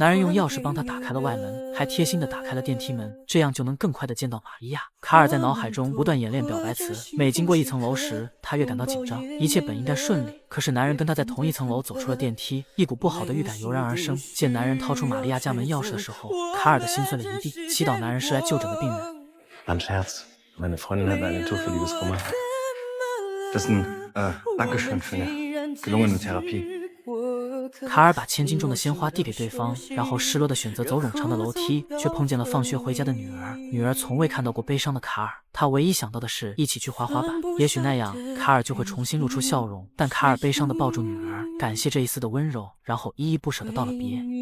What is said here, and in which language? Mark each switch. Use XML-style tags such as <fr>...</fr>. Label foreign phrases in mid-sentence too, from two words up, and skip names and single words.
<zh>男人用钥匙帮他打开了外门，还贴心地打开了电梯门，这样就能更快地见到玛利亚。卡尔在脑海中不断演练表白词，每经过一层楼时，他越感到紧张。一切本应该顺利，可是男人跟他在同一层楼走出了电梯，一股不好的预感油然而生。见男人掏出玛利亚家门钥匙的时候，卡尔的心碎了一地，祈祷男人是来就诊的病人。</zh> <de>Ein Scherz. Meine Freundin hat eine Tour für Liebeskummer. Das ist ein Dankeschön für eine gelungene Therapie.</de> <zh>卡尔把千斤重的鲜花递给对方，然后失落地选择走冗长的楼梯，却碰见了放学回家的女儿。女儿从未看到过悲伤的卡尔，她唯一想到的是一起去滑滑板，也许那样卡尔就会重新露出笑容。但卡尔悲伤地抱住女儿，感谢这一丝的温柔，然后依依不舍地道了别。</zh>